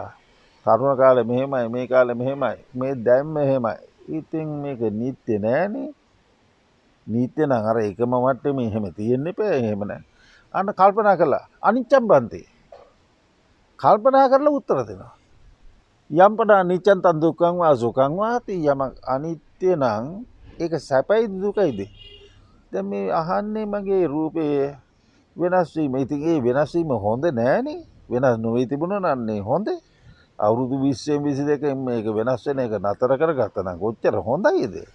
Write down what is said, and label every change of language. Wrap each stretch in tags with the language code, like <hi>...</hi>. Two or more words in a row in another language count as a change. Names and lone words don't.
<si>තරුණ කාලේ මෙහෙමයි මේ කාලේ මෙහෙමයි. මේ දැන් මෙහෙමයි. ඉතින් මේක නිත්‍ය නෑනේ. නිත්‍ය නම් අර එකම මට්ටමේ එහෙම තියෙන්න එපා. එහෙම නෑ. අන්න කල්පනා කළා.</si> <pi>අනිච්චම් බන්ති.</pi> <si>කල්පනා කරලා උත්තර දෙනවා.</si> <pi>යම්පඩා නිච්චන් තන් දුක්ඛං වා සුඛං වාති.</pi> <si>යමක් අනිත්‍ය නම් ඒක සැපයිද දුකයිද? දැන් මේ අහන්නේ මගේ රූපේ වෙනස් වීම. ඉතින් ඒ වෙනස් වීම හොඳ නෑනේ. වෙනස් නොවී තිබුණා නම් හොඳ. අවුරුදු 20 22 මේක වෙනස් වෙන එක නතර කරගත්තා නම් කොච්චර හොඳයිද?</si>